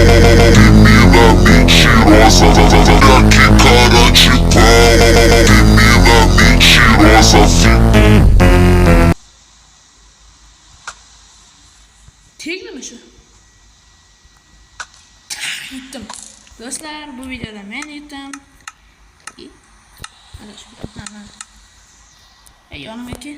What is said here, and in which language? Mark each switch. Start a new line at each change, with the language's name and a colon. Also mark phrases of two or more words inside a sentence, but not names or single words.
Portuguese: Menina mentirosa. Olha que cara de pau. Menina mentirosa.
Uzbek: Tegdimi shu? Yutdim. Do'stlar, bu videoda men yutdim. Ana shu. Yonimga kel.